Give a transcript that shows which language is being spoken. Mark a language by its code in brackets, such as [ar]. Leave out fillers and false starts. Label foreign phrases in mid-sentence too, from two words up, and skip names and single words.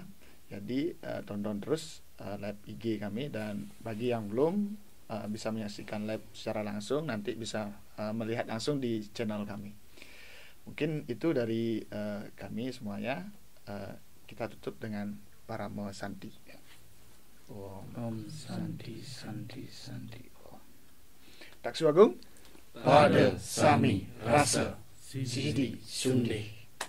[id] Jadi tonton terus live IG kami, dan bagi yang belum bisa menyaksikan live secara langsung nanti bisa melihat langsung di channel kami. Mungkin itu dari kami semuanya. Kita tutup dengan Paramo Santi. [sa] Om Santi Santi Santi Om. [ban] Taksu Agung pada Sami Rasa Sidi Sunde.